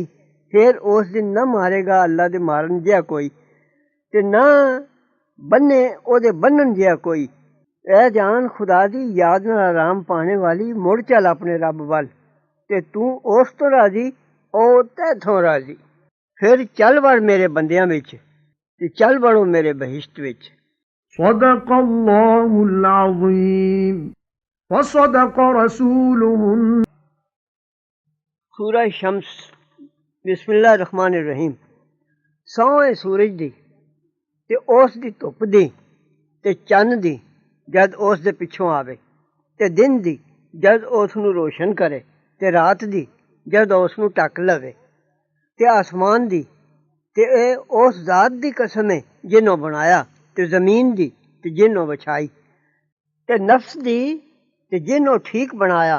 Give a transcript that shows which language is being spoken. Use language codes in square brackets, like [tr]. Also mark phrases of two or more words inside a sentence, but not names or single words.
[pa] ਫਿਰ ਉਸ ਦਿਨ ਨਾ ਮਾਰੇਗਾ ਅੱਲਾ ਦੇ ਮਾਰਨ ਜਿਹਾ ਕੋਈ, ਤੇ ਨਾ ਬੰਨੇ ਉਹਦੇ ਬੰਨਣ ਜਿਹਾ ਕੋਈ। ਇਹ ਜਾਨ ਖੁਦਾ ਦੀ ਯਾਦ ਨਾਲ ਆਰਾਮ ਪਾਣੇ ਵਾਲੀ, ਮੁੜ ਚੱਲ ਆਪਣੇ ਰੱਬ ਵੱਲ, ਤੇ ਤੂੰ ਉਸ ਤੋਂ ਰਾਜ਼ੀ, ਉਹ ਤੈਥੋਂ ਰਾਜ਼ੀ। ਫਿਰ ਚੱਲ ਵੜ ਮੇਰੇ ਬੰਦਿਆਂ ਵਿੱਚ, ਤੇ ਚੱਲ ਵੜੋ ਮੇਰੇ ਬਹਿਸ਼ਤ ਵਿੱਚ। [ar] صدق الله العظيم وصدق رسوله سورة شمس. بسم الله رحمن رحيم. [pa] ਸਹੁੰ ਏ ਸੂਰਜ ਦੀ, ਤੇ ਉਸ ਦੀ ਧੁੱਪ ਦੀ, ਤੇ ਚੰਨ ਦੀ ਜਦ ਉਸ ਦੇ ਪਿੱਛੋਂ ਆਵੇ, ਤੇ ਦਿਨ ਦੀ ਜਦ ਉਸ ਨੂੰ ਰੋਸ਼ਨ ਕਰੇ, ਤੇ ਰਾਤ ਦੀ ਜਦ ਉਸ ਨੂੰ ਢੱਕ ਲਵੇ, ਤੇ ਆਸਮਾਨ ਦੀ, ਤੇ ਇਹ ਉਸ ਜ਼ਾਤ ਦੀ ਕਸਮ ਹੈ ਜਿਹਨੂੰ ਬਣਾਇਆ, ਤੇ ਜ਼ਮੀਨ ਦੀ ਤੇ ਜਿਹਨੂੰ ਵਿਛਾਈ, ਤੇ ਨਫਸ ਦੀ ਤੇ ਜਿਹਨੂੰ ਠੀਕ ਬਣਾਇਆ।